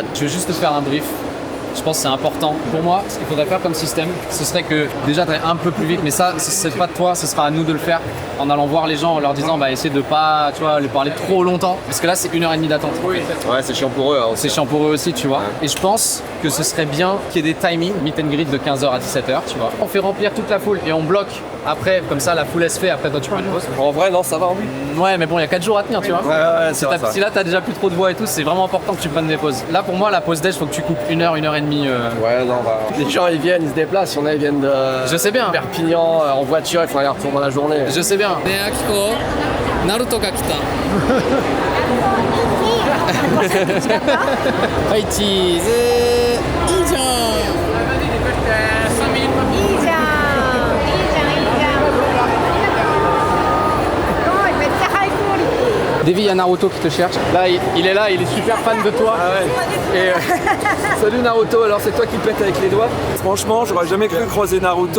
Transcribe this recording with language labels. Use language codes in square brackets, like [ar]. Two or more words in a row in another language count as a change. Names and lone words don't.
[fr] Je vais juste te faire un brief. Je pense que c'est important important. Pour moi, ce qu'il faudrait faire comme système, ce serait que déjà tu un peu plus vite, mais ça, c'est pas de toi, ce sera à nous de le faire en allant voir les gens, en leur disant bah essayez de pas, tu vois, les parler trop longtemps, parce que là c'est 1h30 d'attente. Ouais, c'est chiant pour eux. Hein, c'est chiant pour eux aussi, tu vois. Et je pense que ce serait bien qu'il y ait des timings, [en] meet and greet [fr] de 15h à 17h, tu vois. On fait remplir toute la foule et on bloque après, comme ça la foule elle se fait, après toi tu peux une pause. En vrai, non, ça va. Ouais, mais bon, il y a 4 jours à tenir, tu vois. Ouais, si là t'as déjà plus trop de voix et tout, c'est vraiment important que tu prennes des pauses. Là pour moi, la pause déj, faut que tu coupes 1h, 1h30. Ouais, non, bah. Les gens ils viennent, ils se déplacent, il y en a ils viennent de. Je sais bien. Perpignan en voiture, il faut aller retourner dans la journée. Je sais bien. [ja] ナルトが来た. はい、チーズ。いいじゃん。 [fr] Davy, il y a Naruto qui te cherche. Là, il est là, il est super fan de toi. Ah ouais. Et salut Naruto, alors c'est toi qui pètes avec les doigts. Franchement, j'aurais jamais cru croiser Naruto.